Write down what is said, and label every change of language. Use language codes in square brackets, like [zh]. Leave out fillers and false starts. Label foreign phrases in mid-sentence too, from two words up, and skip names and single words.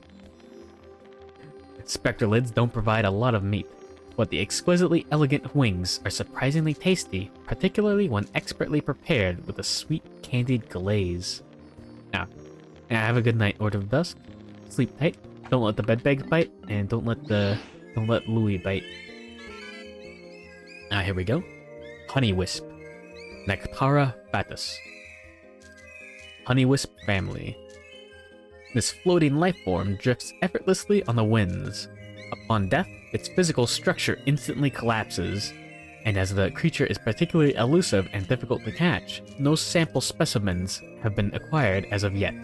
[en] Spectralids don't provide a lot of meat, but the exquisitely elegant wings are surprisingly tasty, particularly when expertly prepared with a sweet candied glaze. Now, have a good night, Order of Dusk. Sleep tight. Don't let the bedbugs bite, and don't let Louis bite. Here we go. Honeywisp. Nectara fatus. Honeywisp Family. This floating lifeform drifts effortlessly on the winds. Upon death, its physical structure instantly collapses, and as the creature is particularly elusive and difficult to catch, no sample specimens have been acquired as of yet.